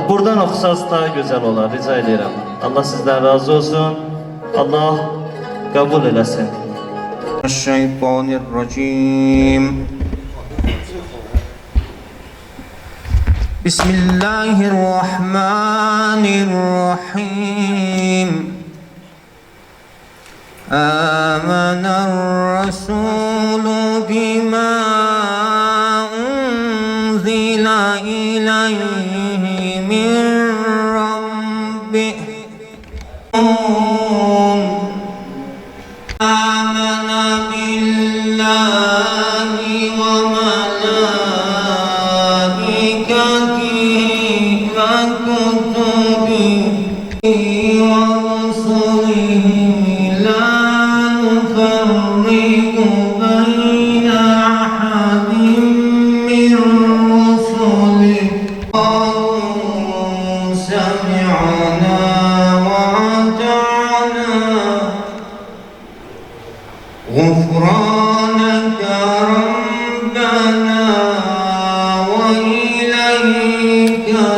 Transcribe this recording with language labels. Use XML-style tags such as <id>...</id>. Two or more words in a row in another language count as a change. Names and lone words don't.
<az>Buradan oxusaz daha gözəl olar, rica edirəm. Allah sizdən razı olsun, Allah qəbul eləsin.</az> <ar>Şeytanirracim. Bismillahirrahmanirrahim. آمن الرسول بما أنزل إليه من ربه. آمن بالله وملائكته وكتبه ورسله لا نفرق بين أحد من رسله. سمعنا وأطعنا غفرانك ربنا وإليك</ar>